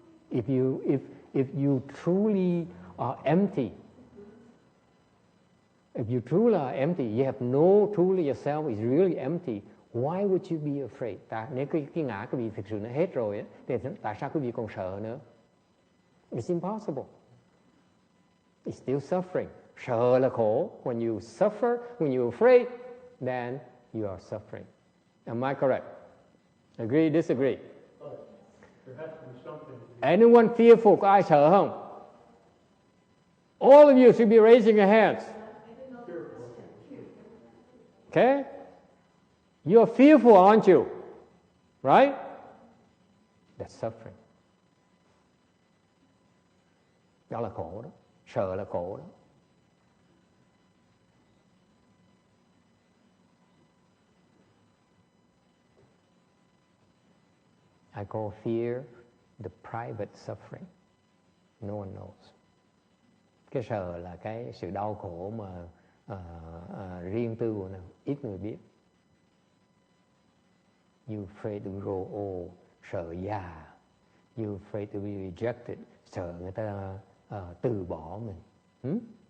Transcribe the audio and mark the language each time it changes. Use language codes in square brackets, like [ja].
[en] If you truly are empty, if you truly are empty, you have no truly yourself is really empty. Why would you be afraid? [vi] Nếu cái ngã quý vị thực sự nó hết rồi, thì tại sao quý vị còn sợ nữa? [en] It's impossible. It's still suffering. [vi] Sợ là khổ. [en] When you suffer, when you're afraid, then you are suffering. Am I correct? Agree, disagree? Anyone fearful? [vi] Có ai sợ không? [en] All of you should be raising your hands. Okay? You are fearful, aren't you? Right? That's suffering. [vi] Đó là khổ đó. Sợ là khổ đó. [en] I call fear the private suffering. No one knows. [vi] Cái sợ là cái sự đau khổ mà riêng tư của nó, ít người biết. [en] You afraid to grow old, [vi] sợ già. [en] You afraid to be rejected, [vi] sợ người ta từ bỏ mình.